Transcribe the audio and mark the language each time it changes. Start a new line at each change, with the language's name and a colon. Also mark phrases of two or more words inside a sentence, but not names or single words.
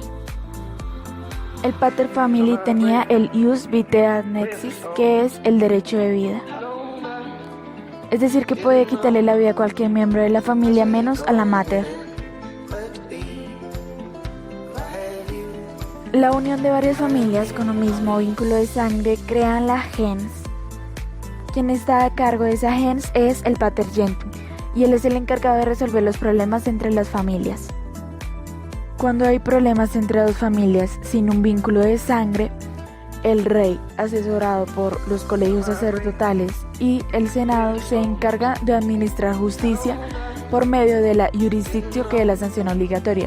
Spanish: El
Latin: pater family
Spanish: tenía el
Latin: ius vitae annexis,
Spanish: que es el derecho de vida. Es decir, que puede quitarle la vida a cualquier miembro de la familia menos a la mater. La unión de varias familias con un mismo vínculo de sangre crean la gens. Quien está a cargo de esa gens es el
Latin: pater gentium,
Spanish: y él es el encargado de resolver los problemas entre las familias. Cuando hay problemas entre dos familias sin un vínculo de sangre, el rey, asesorado por los colegios sacerdotales y el senado, se encarga de administrar justicia por medio de la jurisdictio, que es la sanción obligatoria.